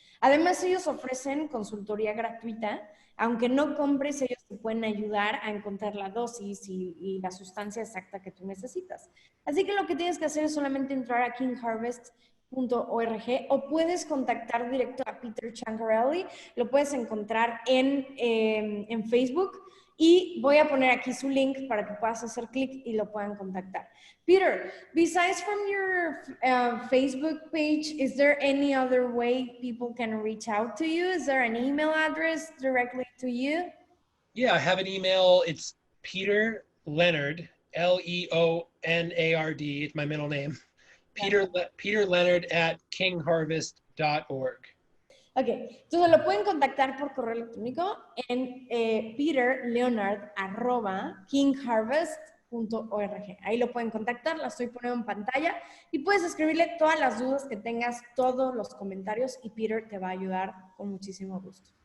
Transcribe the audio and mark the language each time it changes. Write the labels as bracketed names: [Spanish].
[Spanish] Además, ellos ofrecen consultoría gratuita. Aunque no compres, ellos te pueden ayudar a encontrar la dosis y la sustancia exacta que tú necesitas. Así que lo que tienes que hacer es solamente entrar a kingharvest.org o puedes contactar directo a Peter Ciancarelli. Lo puedes encontrar en Facebook. Y voy a poner aquí su link para que puedas hacer clic y lo puedan contactar. [English] Peter, besides from your Facebook page, is there any other way people can reach out to you? Is there an email address directly to you? Yeah, I have an email. It's Peter Leonard, Leonard. It's my middle name. Peter Leonard at kingharvest.org. [Spanish] Ok, entonces lo pueden contactar por correo electrónico en peterleonard@kingharvest.org. Ahí lo pueden contactar, la estoy poniendo en pantalla y puedes escribirle todas las dudas que tengas, todos los comentarios y Peter te va a ayudar con muchísimo gusto.